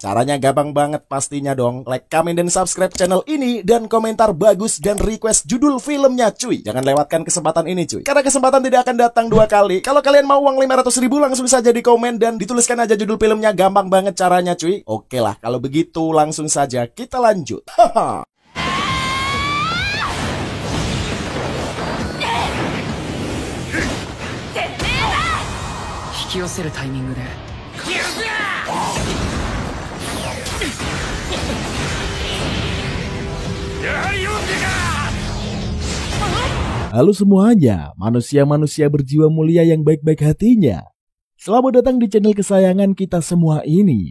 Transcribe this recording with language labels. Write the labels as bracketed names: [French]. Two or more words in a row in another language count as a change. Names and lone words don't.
[Indonesian] Caranya gampang banget pastinya dong. [English] Like, comment, [Indonesian] dan [English] subscribe channel [Indonesian] ini dan komentar bagus dan request judul filmnya cuy. Jangan lewatkan kesempatan ini cuy, karena kesempatan tidak akan datang 2 kali. Kalau kalian mau uang 500.000 langsung saja di komen dan dituliskan aja judul filmnya. Gampang banget caranya cuy. Oke lah, kalau begitu langsung saja kita lanjut. Haha. [Japanese] 引き寄せるタイミングで [Indonesian] Halo semuanya, manusia-manusia berjiwa mulia yang baik-baik hatinya. Selamat datang di channel kesayangan kita semua ini.